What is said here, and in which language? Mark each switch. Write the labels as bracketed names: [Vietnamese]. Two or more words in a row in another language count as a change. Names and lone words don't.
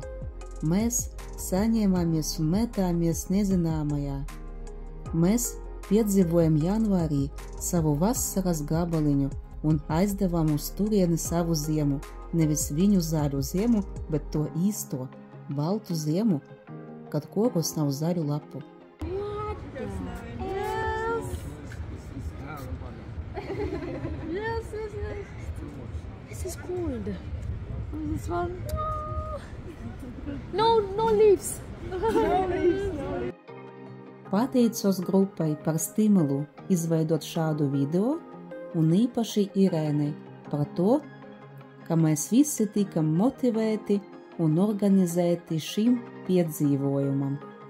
[Latvian] Mēs saņēmāmies un metāmies nezināmajā. Mēs piedzīvojam janvārī savu vasaras gabaliņu un aizdevām uz turieni savu ziemu, nevis viņu zaļu ziemu, bet to īsto, baltu ziemu, kad kokos nav zaļu lapu. [English] This is cold. This one. No leaves. [Latvian] Pateicos grupai par stimulu izveidot šādu video un īpaši Irēnei par to, ka mēs visi tikam motivēti un organizēti šim piedzīvojumam.